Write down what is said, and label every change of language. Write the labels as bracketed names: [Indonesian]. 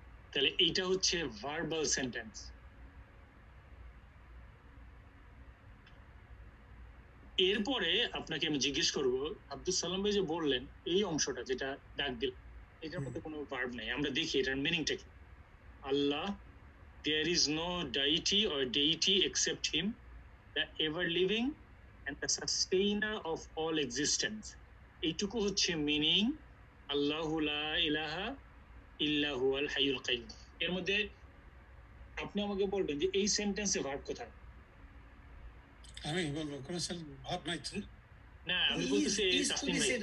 [Bangla] তাহলে এইটা হচ্ছে ভার্বাল সেন্টেন্স। এরপরে আপনাকে আমি জিজ্ঞেস করব, আব্দুল সালাম ভাই যে বললেন এই অংশটা যেটা ডাক দিল, এটার মধ্যে কোনো ভার্ব নাই, আমরা দেখি এটার মিনিংটা কি। [English] আল্লাহ, there is no deity or deity except him, the ever living and the sustainer of all existence. [Bangla] এইটুকু হচ্ছে মিনিং [Arabic] আল্লাহু লা ইলাহা ইল্লা হুয়াল হাইয়ুল কাইয়ুম। [Bangla] এর মধ্যে আপনি আমাকে বলবেন যে এই সেন্টেন্সে ভার্ব কোথায়? আমি বলবো কোন ভাব নাই তো। না, আমি বলতেছি তাসলিম ভাই,